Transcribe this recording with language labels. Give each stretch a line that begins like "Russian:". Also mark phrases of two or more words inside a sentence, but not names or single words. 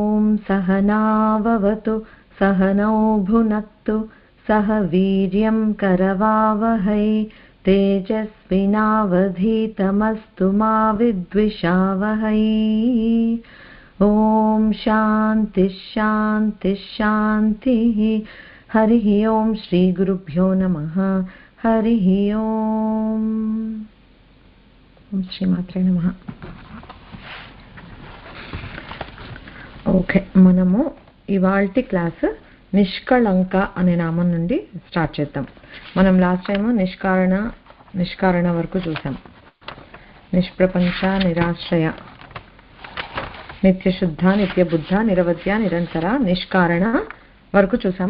Sanskrit: सहनाववतु सहनौ भुनक्तु सह वीर्यं करवावहै तेजस्विनावधीतमस्तु मा विद्विषावहै। ओम शांति शांति शांतिः। हरिः ओम श्री गुरुभ्यो नमः। हरिः ओम। ओम श्री मात्रे नमः।
Telugu: ఓకే, మనము ఇవాల్టి క్లాస్ నిష్కళంక అనే నామం నుండి స్టార్ట్ చేద్దాం. మనం
English: last time
Telugu: నిష్కారణ వరకు చూసాం. నిష్ప్రపంచ, నిరాశ్రయ, నిత్యశుద్ధ, నిత్యబుద్ధ, నిరవధ్య, నిరంతర, నిష్కారణ వరకు చూసాము.